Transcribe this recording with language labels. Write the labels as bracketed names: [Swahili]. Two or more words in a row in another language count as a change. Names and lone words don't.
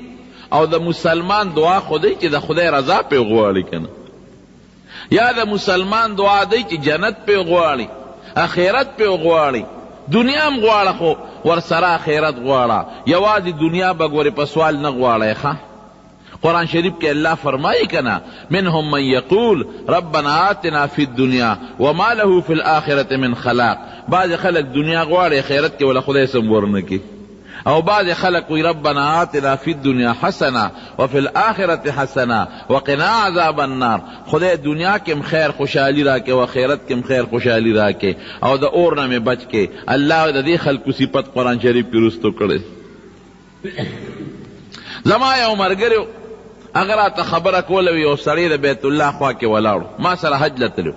[Pashto] او د مسلمان دعا خو دی چې د خدای رضا پې غواړي که نه، یا د مسلمان دعا دی چې جنت پې غواړي، اخرت پې غواړي، دنیا هم غواړه خو ورسره اخرت غواړه. یوازې دنیا به ګورې په سوال نه غواړی. ښه قرآن شریف کې الله فرمایي کنه [Arabic] منهم من یقول ربنا آتنا فی الدنیا وما له فی الآخرة من خلاق. [Pashto] بعض خلق دنیا غواړي اخرت کې ولا خدای سم ورنکي، او بعض خلق وی [Arabic] ربنا آتنا فی الدنیا حسنه وفی الآخرة حسنه وقنا عذاب النار. [Pashto] خدای دنیا کې خیر خوشحالی راکې او آخرت کې خیر خوشحالی راکې او د اور نه مې بچ کې. الله د دې خلقو صفت قرآن شریف کې رستو کړی. زما یو ملګری هغه راته خبره کوله، یو سړی د بیت الله خوا کې ولاړو، ما سره حج له تلو.